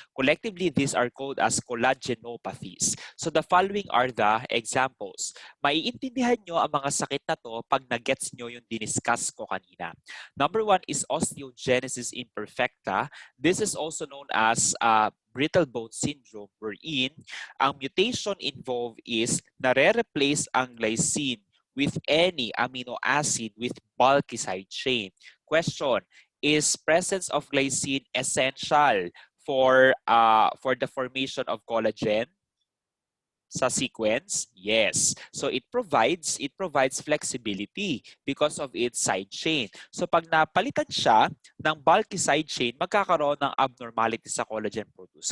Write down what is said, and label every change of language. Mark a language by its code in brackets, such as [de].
[en] Collectively, these are called as collagenopathies. So the following are the examples. [tl] Maiintindihan nyo ang mga sakit na to pag nagets nyo yung diniscuss ko kanina. [en] Number one is osteogenesis imperfecta. This is also known as brittle bone syndrome wherein ang mutation involved is [tl] nare-replace ang [en] glycine with any amino acid with bulky side chain. Question, is presence of glycine essential for the formation of collagen? Sa sequence? Yes. So it provides flexibility because of its side chain. [tl] So pag napalitan siya ng bulky side chain, magkakaroon ng abnormality sa collagen produce.